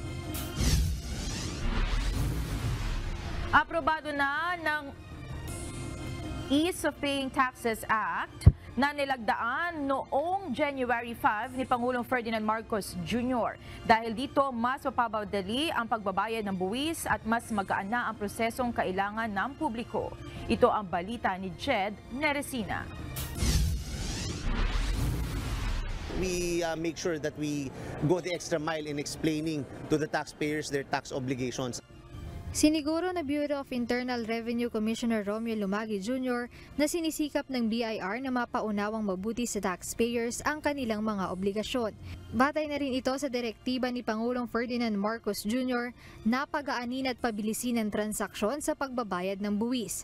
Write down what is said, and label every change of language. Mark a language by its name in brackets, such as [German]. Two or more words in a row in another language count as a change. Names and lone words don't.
[Filipino] Aprobado na ng Ease of Paying Taxes Act na nilagdaan noong January 5 ni Pangulong Ferdinand Marcos Jr. Dahil dito, mas mapapadali ang pagbabayad ng buwis at mas magaan na ang prosesong kailangan ng publiko. Ito ang balita ni Jed Neresina. [English] We make sure that we go the extra mile in explaining to the taxpayers their tax obligations. [Filipino] Siniguro na Bureau of Internal Revenue Commissioner Romeo Lumagi Jr. na sinisikap ng BIR na mapaunawang mabuti sa taxpayers ang kanilang mga obligasyon. Batay na rin ito sa direktiba ni Pangulong Ferdinand Marcos Jr. na pagaanin at pabilisin ang transaksyon sa pagbabayad ng buwis.